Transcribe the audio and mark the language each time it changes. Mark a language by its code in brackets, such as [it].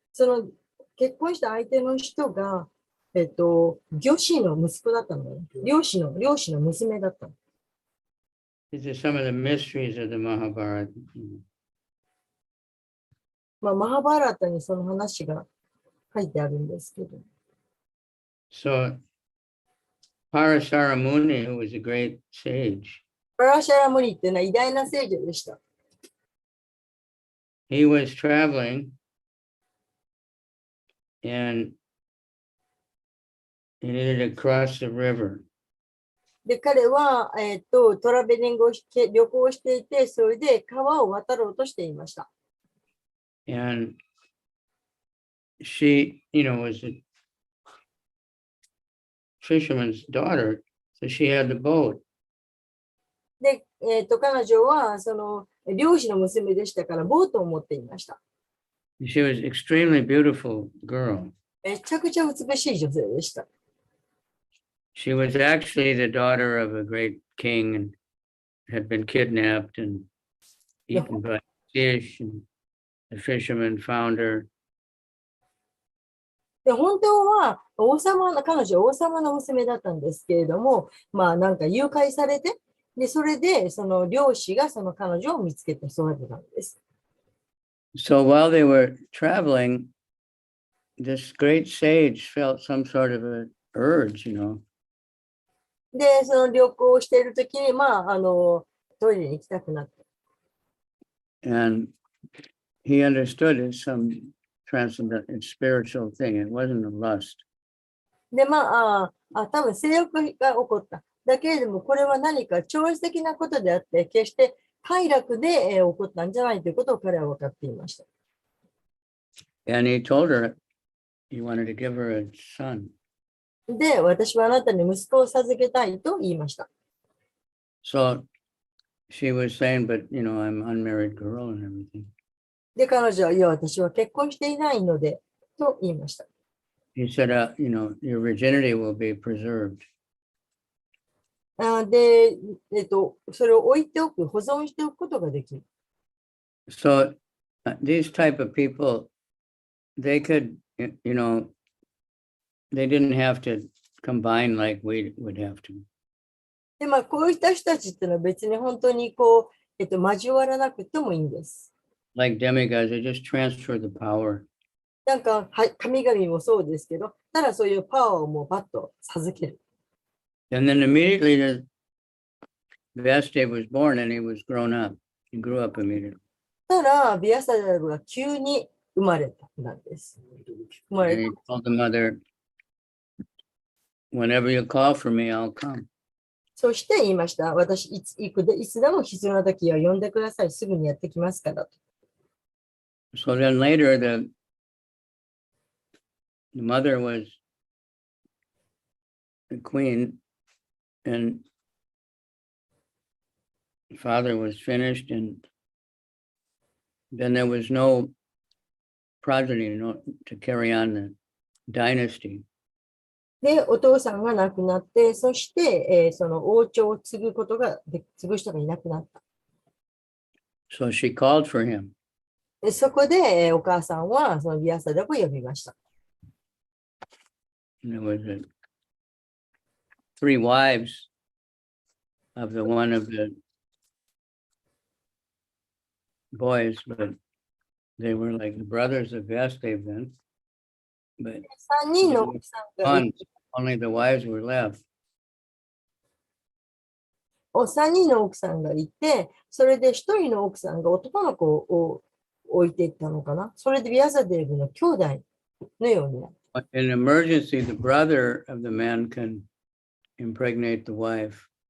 [ja] その結婚した相手の人が、漁師の息子だったのね。漁師の娘だったの。 [en] These are some of the mysteries of the Mahabharata. [ja] マハバラタにその話が書いてあるんですけど。 [en] So, Parasara Muni, who was a great sage, [ja] パラシャラムニっていうのは偉大な聖女でした。 [en] he was traveling and he needed to cross the river. [ja] で、彼は、トラベリングをして旅行していて、それで川を渡ろうとしていました。 [en] And she, was a fisherman's daughter, so she had the boat. [ja] で、彼女はその漁師の娘でしたからボートを持っていました。 [en] She was an extremely beautiful girl. [ja] めちゃくちゃ美しい女性でした。 [en] She was actually the daughter of a great king and had been kidnapped and eaten by fish, and the fisherman found her. [ja] で、本当は彼女は王様の娘だったんですけれども、まあなんか誘拐されて、で、それでその漁師がその彼女を見つけて育てたんです。 [en] So while they were traveling, this great sage felt some sort of an urge, [ja] で、その旅行をしているときに、トイレに行きたくなった。 [en] and he understood it's some transcendent, it's spiritual thing. It wasn't a lust. [ja] で、多分性欲が起こった。だけれども、これは何か超越的なことであって、決して快楽で起こったんじゃないということを彼は分かっていました。 [en] And he told her he wanted to give her a son. [ja] で、私はあなたに息子を授けたいと言いました。 [en] So she was saying, but I'm an unmarried girl and everything. [ja] で、彼女は、いや、私は結婚していないので、と言いました。 [en] He said, your virginity will be preserved. [ja] で、それを置いておく、保存しておくことができる。 [en] So these type of people, they could, they didn't have to combine like we would have to. [ja] で、こういった人たちっていうのは別に本当に交わらなくてもいいんです。 [en] Like demigods, they just transfer the power. [ja] なんか、神々もそうですけど、ただそういうパワーをもうバッと授ける。 [en] And then immediately the Vasudev was born and he was grown up. He grew up immediately. [ja] たら、ビアサダブが急に生まれたんです。生ま [en] And [ja] れ [en] he [ja] た。 [en] told the mother, whenever you call for me, I'll come. [ja] そして言いました。私、いつでも必要な時は呼んでください。すぐにやってきますからと。 [en] So then later the mother was the queen and the father was finished, and then there was no progeny to carry on the dynasty. [ja] で、お父さんが亡くなって、そして、その王朝を継ぐ人がいなくなった。 [en] So she called for him. [ja] でそこで、お母さんはそのビアサダブを呼びました。 [en] And there was three wives of one of the boys, but they were like the brothers of Vasudev then. But [ja] 3人の奥さんがい [en] only the wives were left. [ja] 3人の奥さんがいて、それで1人の奥さんが男の子を置いていったのかな。それでビアサデブの兄弟のようになる。 [en] In an emergency, the brother of the man can impregnate the wife.